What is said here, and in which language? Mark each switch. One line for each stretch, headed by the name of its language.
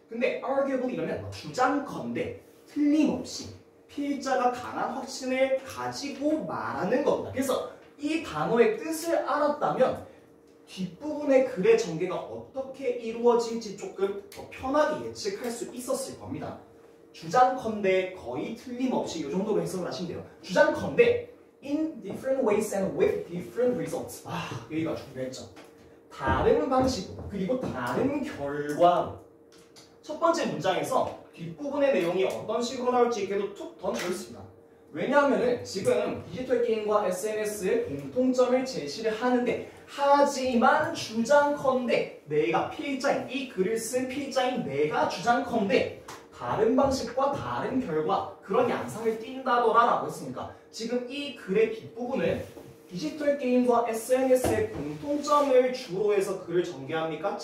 Korean: 근데 arguably 이러면 주장컨대 틀림없이 필자가 강한 확신을 가지고 말하는 겁니다. 그래서 이 단어의 뜻을 알았다면 뒷부분의 글의 전개가 어떻게 이루어질지 조금 더 편하게 예측할 수 있었을 겁니다. 주장컨대 거의 틀림없이 이 정도로 해석을 하시면 돼요. 주장컨대
English: in different ways and with different results.
Korean: 여기가 중요했죠. 다른 방식으로 그리고 다른 결과로. 첫 번째 문장에서 뒷부분의 내용이 어떤 식으로 나올지 그래도 툭 던져있습니다. 왜냐하면은 지금 디지털 게임과 SNS의 공통점을 제시를 하는데 하지만 주장컨대 내가 필자인 이 글을 쓴 필자인 내가 주장컨대 다른 방식과 다른 결과 그런 양상을 띈다더라 라고 했으니까 지금 이 글의 뒷부분은 디지털 게임과 SNS의 공통점을 주로 해서 글을 전개합니까?